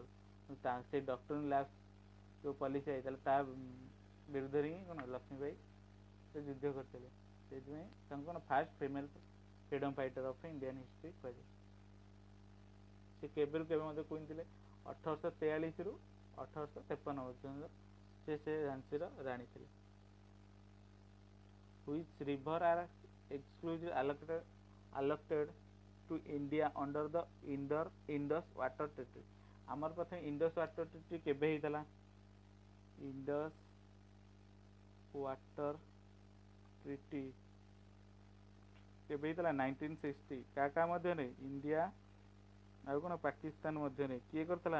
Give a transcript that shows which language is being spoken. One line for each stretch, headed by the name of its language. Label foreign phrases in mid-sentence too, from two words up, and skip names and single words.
Odia: ସେ
English: doctrine labs
Odia: ଯେଉଁ ପଲିସି ହେଇଥିଲା ତା ବିରୁଦ୍ଧରେ ହିଁ କ'ଣ ଲକ୍ଷ୍ମୀବାଇ ସେ ଯୁଦ୍ଧ କରିଥିଲେ। ସେଇଥିପାଇଁ ତାଙ୍କୁ କ'ଣ
English: fast female freedom fighter of Indian history
Odia: କୁହାଯାଏ। ସେ କେବେରୁ କେବେ ମଧ୍ୟ କୁଇନ୍ ଥିଲେ? 1843ରୁ 1853 ପର୍ଯ୍ୟନ୍ତ ସେ ଝାନ୍ସୀର ରାଣୀ ଥିଲେ।
English: Which river are exclusively allocated to India under the Indus Water Treaty?
Odia: ଆମର ପ୍ରଥମେ ଇଣ୍ଡସ୍ ୱାଟର ଟ୍ରିଟି କେବେ ହେଇଥିଲା? ଇଣ୍ଡସ୍ ୱାଟର ଟ୍ରିଟି କେବେ ହେଇଥିଲା? 1960। କାହା ମଧ୍ୟରେ? ଇଣ୍ଡିଆ ଆଉ କ'ଣ ପାକିସ୍ତାନ ମଧ୍ୟରେ। କିଏ କରିଥିଲା?